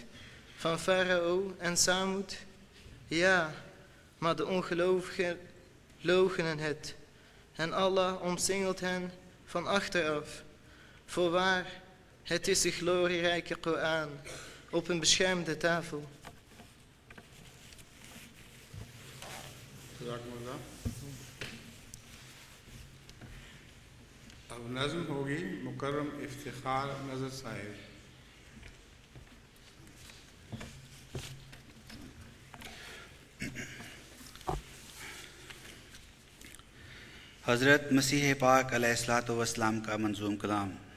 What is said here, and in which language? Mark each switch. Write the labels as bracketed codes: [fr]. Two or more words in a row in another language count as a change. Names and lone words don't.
[nl] Van Farao en Samud? Ja, maar de ongelovigen loochenen het. En Allah omsingelt hen van achteraf. Voorwaar, het is de glorierijke Koran op een beschermde tafel. [ur] اب نظم ہوگی مکرم افتخار نظر صاحب۔ حضرت مسیح پاک [ar] علیہ الصلوۃ والسلام [ur] کا منظوم کلام۔